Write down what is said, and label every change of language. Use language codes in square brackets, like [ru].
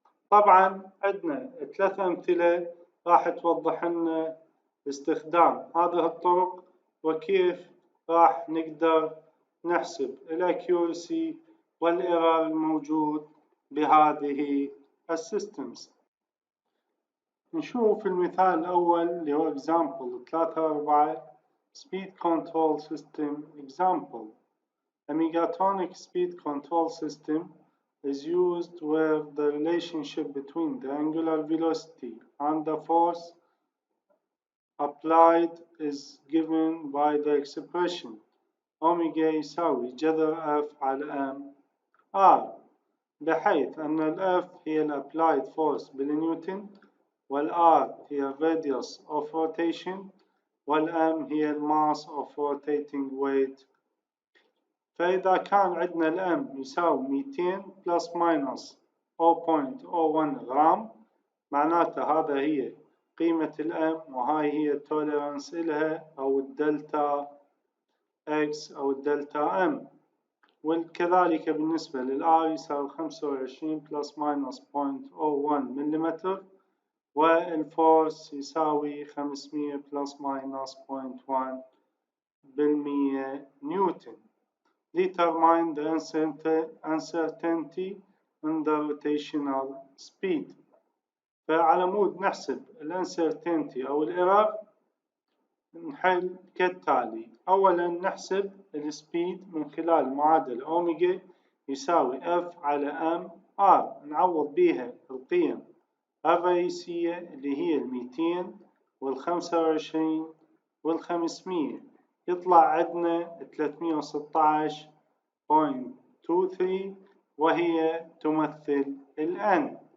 [ar] طبعا عندنا 3 أمثلة راح توضح لنا استخدام هذه الطرق وكيف راح نقدر نحسب الأكيورسي والإيرور الموجود بهذه السيستمز. نشوف المثال الأول اللي هو example 3 4 speed control system example. [en] A Mechatronic speed control system is used where the relationship between the angular velocity and the force applied is given by the expression omega يساوي جذر F على M R، بحيث أن ال F هي ال applied force بالنيوتن، وال R هي radius of rotation، وال M هي mass of rotating weight [ar] فإذا كان عندنا الام يساوي 200 بلس ماينس 0.01 غرام، معناته هذا هي قيمة الام وهاي هي التوليرانس إلها أو الدلتا اكس أو الدلتا ام. وكذلك بالنسبة للآر يساوي 25 بلس ماينس 0.01 ملم، والفورس يساوي 500 بلس ماينس 0.1 بالمية نيوتن. [en] Determine the uncertainty in the rotational speed. [ar] فعلى مود نحسب الانسرتينتي أو الإيرور نحل كالتالي. أولا نحسب السبيد من خلال معادلة أوميجا يساوي F على M R، نعوض بيها القيم الرئيسية اللي هي 200 وال25 وال500، يطلع عندنا 316.23 وهي تمثل الN.